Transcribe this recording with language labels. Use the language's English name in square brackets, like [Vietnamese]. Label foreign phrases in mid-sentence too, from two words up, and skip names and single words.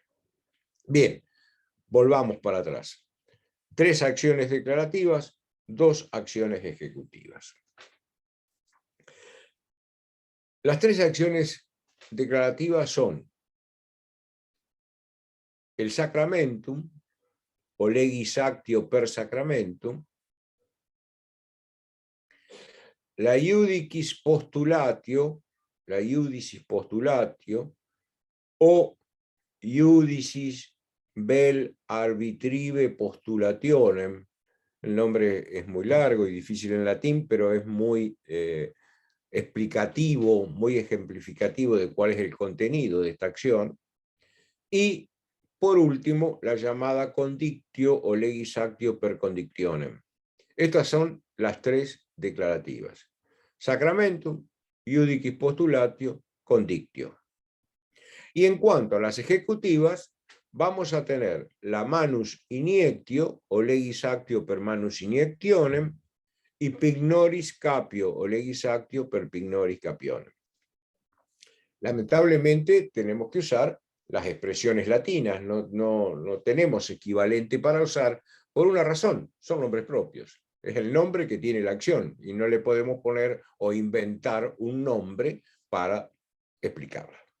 [Spanish] Bien, volvamos para atrás. 3 acciones declarativas, 2 acciones ejecutivas. Las 3 acciones declarativas son el [Latin] sacramentum, o legis actio per sacramentum, la iudicis postulatio, la iudicis postulatio, o iudicis vel arbitrive postulationem. [Spanish] El nombre es muy largo y difícil en latín, pero es muy explicativo, muy ejemplificativo de cuál es el contenido de esta acción. Y, por último, la llamada condictio o [Latin] legis actio per condictionem. [Spanish] Estas son las 3 declarativas: [Latin] sacramentum, iudicis postulatio, condictio. [Spanish] Y en cuanto a las ejecutivas, vamos a tener la [Latin] manus iniectio o legis actio per manus iniectionem y pignoris capio o legis actio per pignoris capionem. [Spanish] Lamentablemente tenemos que usar las expresiones latinas, no tenemos equivalente para usar por una razón: son nombres propios. Es el nombre que tiene la acción y no le podemos poner o inventar un nombre para explicarla.